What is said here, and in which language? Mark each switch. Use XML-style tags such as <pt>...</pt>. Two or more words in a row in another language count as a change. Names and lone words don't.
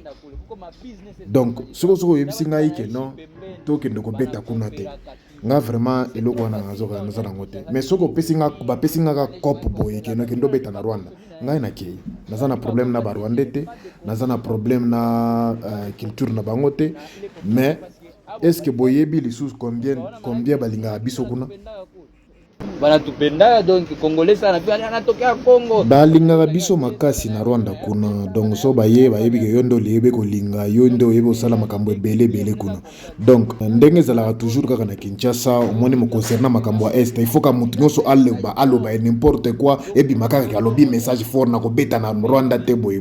<ln>Donc soko oyebisi ngai ke non tokende kobeta kuna te nga vraiment eloko wana naza nango te, mais soko bapesi nga kope boye ke nakende obeta na Rwanda ngai nakei naza na problème na barwande te, naza na problème na culture na bango te, mais</ln> <fr>est-ce que</fr> <ln>boyebi lisusu combien balingaka biso kuna</ln> <sw>banatupenda donc congolais sana pia anatokea Congo</sw> <ln>balingaka biso makasi na Rwanda kuna, donc so bayebi ke yondo liyebe kolinga yondo yebe osala makambo ebele kuna. Donc ndenge ezalaka toujours kaka na Kinshasa omoni mo concernant makambo ya est,</ln> <fr>il faut</fr> <ln>ka mutu nyonso aloba</ln> <fr>n'importe quoi</fr> <ln>ebima kaka alobi</ln> <fr>message fort</fr> <ln>na kobeta na Rwanda te boye.</ln>